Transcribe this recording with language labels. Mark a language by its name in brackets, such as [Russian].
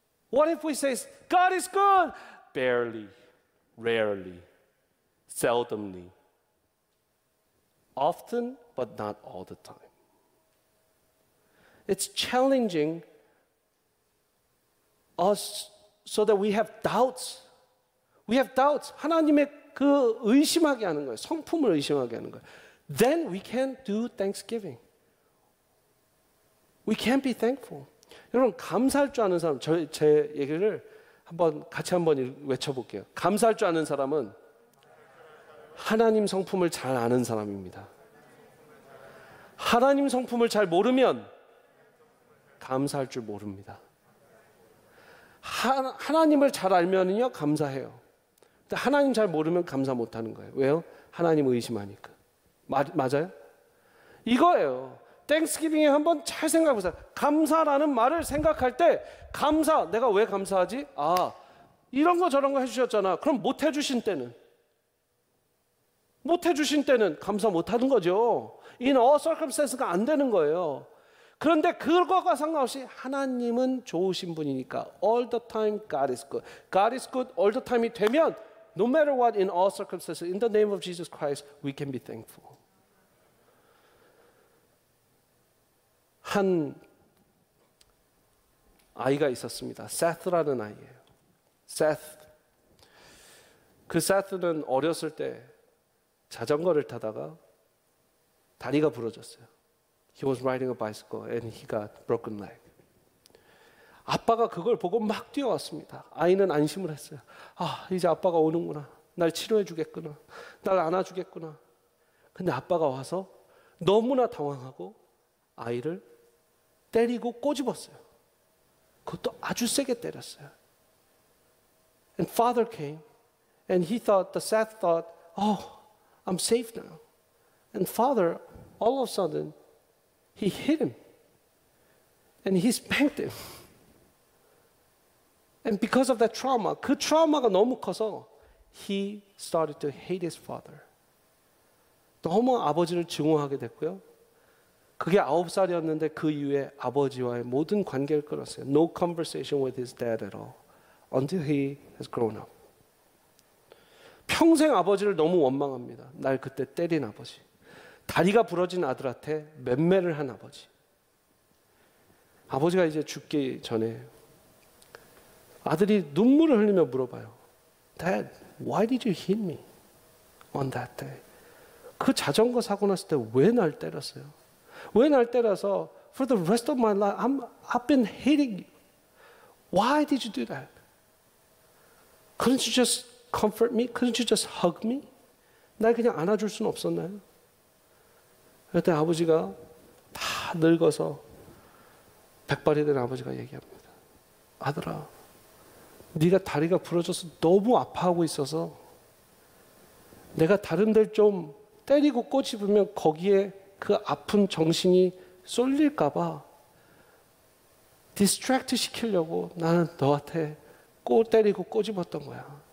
[English] What if we say God is good barely, rarely, seldomly, often but not all the time. It's challenging us so that we have doubts. We have doubts. [Korean] 하나님의 그 의심하게 하는 거예요. 성품을 의심하게 하는 거예요. [English] Then we can do thanksgiving. We can be thankful. [Korean] 여러분 감사할 줄 아는 사람, 제 얘기를 같이 한번 외쳐볼게요. 감사할 줄 아는 사람은 하나님 성품을 잘 아는 사람입니다. 하나님 성품을 잘 모르면 감사할 줄 모릅니다. 하나님을 잘 알면요 감사해요. 근데 하나님 잘 모르면 감사 못하는 거예요. 왜요? 하나님 의심하니까. 맞아요? 이거예요. 땡스기빙에 한번 잘 생각해보세요. 감사라는 말을 생각할 때 감사, 내가 왜 감사하지? 아, 이런 거 저런 거 해주셨잖아. 그럼 못 해주신 때는? 못 해주신 때는 감사 못하는 거죠. [English] In all circumstances [Korean] 가 안 되는 거예요. 그런데 그것과 상관없이 하나님은 좋으신 분이니까 [English] all the time God is good. God is good all the time [Korean] 이 되면 [English] no matter what in all circumstances in the name of Jesus Christ we can be thankful. [Korean] 한 아이가 있었습니다. 세스라는 아이예요. 세스. 그 세스는 어렸을 때 자전거를 타다가 다리가 부러졌어요. [English] He was riding a bicycle and he got broken leg. [Korean] 아빠가 그걸 보고 막 뛰어왔습니다. 아이는 안심을 했어요. 아, 이제 아빠가 오는구나. 날 치료해 주겠구나. 날 안아주겠구나. 근데 아빠가 와서 너무나 당황하고 아이를 때리고 꼬집었어요. 그것도 아주 세게 때렸어요. [English] And father came and he thought, the Seth thought, oh, I'm safe now. And father, all of a sudden, he hit him and he spanked him. And because of that trauma, [Korean] 그 트라우마가 너무 커서 [English] he started to hate his father. [Korean] 너무 아버지를 증오하게 됐고요. 그게 9살이었는데 그 이후에 아버지와의 모든 관계를 끊었어요. [English] No conversation with his dad at all until he has grown up. [Korean] 평생 아버지를 너무 원망합니다. 날 그때 때린 아버지. 다리가 부러진 아들한테 맴매를 한 아버지. 아버지가 이제 죽기 전에 아들이 눈물을 흘리며 물어봐요. [English] Dad, why did you hit me on that day? [Korean] 그 자전거 사고 났을 때 왜 날 때렸어요? 왜 날 때려서 [English] for the rest of my life I've been hating you. Why did you do that? Couldn't you just comfort me? Couldn't you just hug me? [Korean] 날 그냥 안아줄 수는 없었나요? 그때 아버지가 다 늙어서 백발이 된 아버지가 얘기합니다. 아들아, 네가 다리가 부러져서 너무 아파하고 있어서 내가 다른 데를 좀 때리고 꼬집으면 거기에 그 아픈 정신이 쏠릴까 봐 디스트랙트 시키려고 나는 너한테 때리고 꼬집었던 거야.